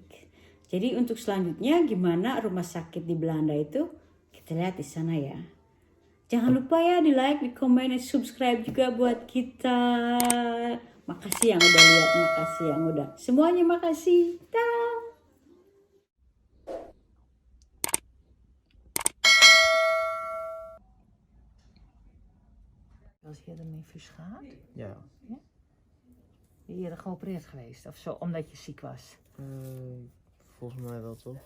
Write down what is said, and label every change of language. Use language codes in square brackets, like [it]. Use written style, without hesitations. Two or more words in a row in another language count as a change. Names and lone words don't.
[id] Jadi untuk selanjutnya gimana rumah sakit di Belanda itu, kita lihat di sana ya. Jangan lupa ya di like, di komen, dan subscribe juga buat kita. Makasih yang udah lihat, makasih yang udah. Semuanya makasih. Dah. [nl] Als je ermee gaat? Ja. Ben je eerder geopereerd geweest of zo, omdat je ziek was? Volgens mij wel toch?